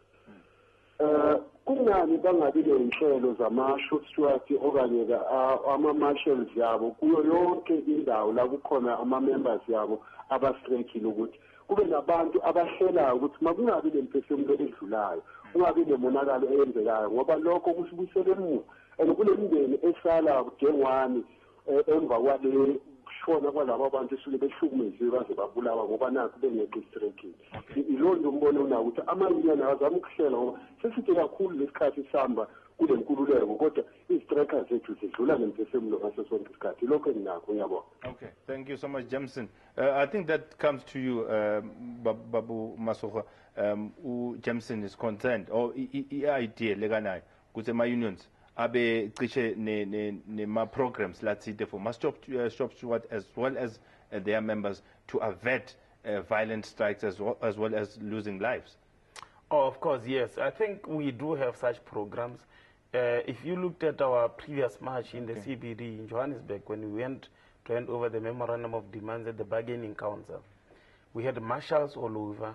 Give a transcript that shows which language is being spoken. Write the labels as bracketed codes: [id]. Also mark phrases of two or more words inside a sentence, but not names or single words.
[zu] Kungani bangabi ney'nhlelo zama- [en] short steward [zu] okanye ama-marshals yabo kuyo yonke indawo la kukhona ama-members yabo abastrikile ukuthi kube nabantu abahlelayo ukuthi makungabi nemphefumulo edlulayo, kungabi nemonakalo eyenzekayo ngoba lokho kusibuyisela emuva and kunemindeni esala kudengwani emva kwale shona kwalabo abantu esuke behlukumeziwe baze babulawa ngoba nakho bengekho istrekile. Ilo nto umbono unawo ukuthi ama-union azama ukuhlela ngoba sesithi kakhulu lesikhathi sihamba kule nkululeko kodwa izitrekha zethu zidlula nemphefumulo ngaso sonke isikhathi. Lokho enginakho, ngiyabona. [en] Okay, thank you so much, Jameson. I think that comes to you, Babu Masokha. Jameson is concerned, or idea [zu] lekanayo ukuthi ama-unions abe cishe nema programs lathile [en] for shop steward as well as their members to avert violent strikes as well as losing lives. Oh, of course, yes. I think we do have such programs. If you looked at our previous march in the CBD in Johannesburg, when we went to hand over the memorandum of demands at the bargaining council, we had marshals all over.